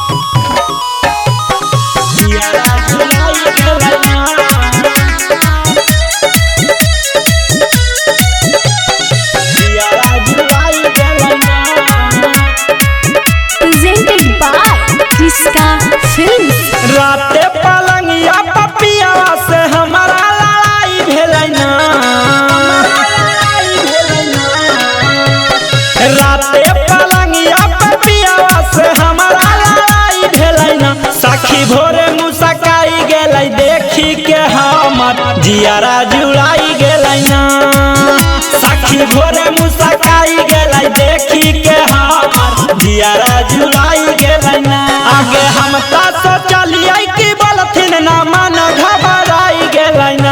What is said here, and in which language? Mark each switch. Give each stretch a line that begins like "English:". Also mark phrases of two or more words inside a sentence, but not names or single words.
English: presented by इसका फिल्म।
Maithili: राते पलंगिया पपिया से हमारा लड़ाई भेलै ना। राते पलंगिया पपिया से हमारा लड़ाई भेलै ना। सखी भोरे मुस्काई गेलै देखी के हमर जियारा जुड़ाई गेलै ना। सखी भोरे मुस्काई गेलै देखी के हमर जियारा जुड़ाई गेलै ना। आगे हम ता सोचलिए कि बोलथिन ना मन घबराई गेलै ना।